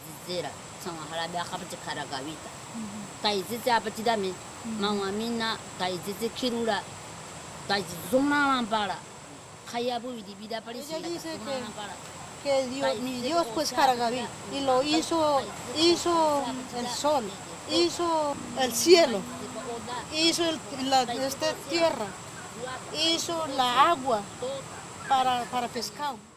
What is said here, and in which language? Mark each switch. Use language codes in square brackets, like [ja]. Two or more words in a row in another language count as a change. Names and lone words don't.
[emp] tera sama harabe akapati karagavita taizitsi apatidame mama mina taizitsi kirura taizitsi zumamampara kayabu vida parisi [es] que mi Dios pues Caragaví y lo hizo el sol, hizo el cielo, hizo esta tierra, hizo la agua para pescado.